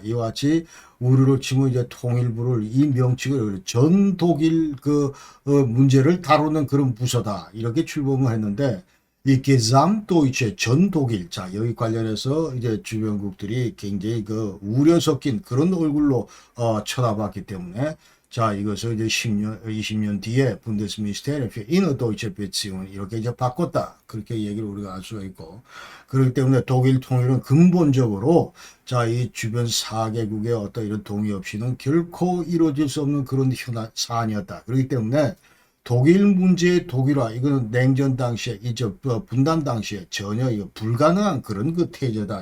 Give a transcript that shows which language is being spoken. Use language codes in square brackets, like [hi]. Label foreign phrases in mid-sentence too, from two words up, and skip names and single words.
[ko] 이와 같이 우리로 치면 이제 통일부를 이 명칭을 전 독일 문제를 다루는 그런 부서다 이렇게 출범을 했는데 이 게samtdeutsche 전 독일, 자, 여기 관련해서 이제 주변국들이 굉장히 그 우려 섞인 그런 얼굴로 쳐다봤기 때문에 자, 이것을 이제 10년, 20년 뒤에 분데스미니스테리움 für innerdeutsche Beziehungen 이렇게 이제 바꿨다. 그렇게 얘기를 우리가 알 수가 있고. 그렇기 때문에 독일 통일은 근본적으로 자, 이 주변 4개국의 어떤 이런 동의 없이는 결코 이루어질 수 없는 그런 사안이었다. 그렇기 때문에 독일 문제의 독일화, 이거는 냉전 당시에, 분단 당시에 전혀 이거 불가능한 그런 그 태제다.